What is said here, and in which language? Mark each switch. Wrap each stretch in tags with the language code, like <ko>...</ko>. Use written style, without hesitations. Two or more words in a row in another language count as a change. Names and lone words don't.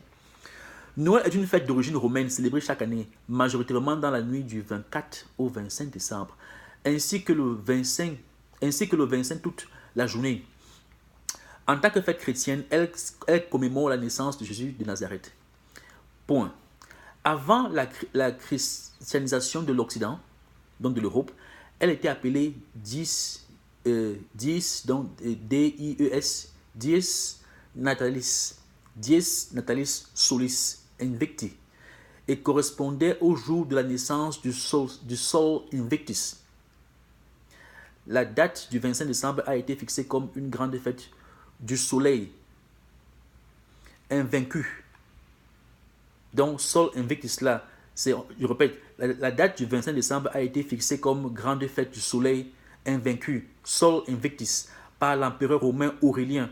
<fr>Noël est une fête d'origine romaine célébrée chaque année, majoritairement dans la nuit du 24 au 25 décembre, ainsi que le 25 août, la journée. En tant que fête chrétienne, elle commémore la naissance de Jésus de Nazareth. Point. Avant la christianisation de l'Occident, donc de l'Europe, elle était appelée Dies D-I-E-S,</fr> <la>Dies Natalis Solis Invicti,</la> <fr>et correspondait au jour de la naissance du Sol Invictus. La date du 25 décembre a été fixée comme une grande fête du soleil invaincu. Donc, Sol Invictus là, je répète, la date du 25 décembre a été fixée comme grande fête du soleil invaincu, Sol Invictus, par l'empereur romain Aurélien.</fr>